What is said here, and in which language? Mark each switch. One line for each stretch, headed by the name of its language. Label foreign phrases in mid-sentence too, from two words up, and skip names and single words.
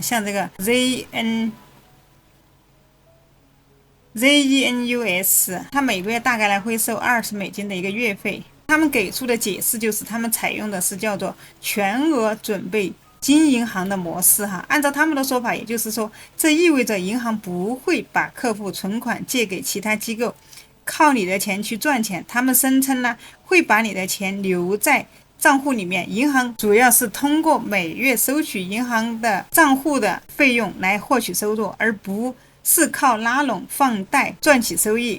Chinese: 像這個 ZENUS， 它每個月大概會收$20的一個月費。他們給出的解釋就是，他們採用的是叫做全額準備金銀行的模式哈。按照他們的說法，也就是說，這意味着銀行不會把客戶存款借給其他機構，靠你的錢去賺錢。他們聲稱呢，會把你的錢留在賬戶裡面，銀行主要是通過每月收取銀行的賬戶的費用來獲取收入，而不是靠拉攏放貸賺取收益。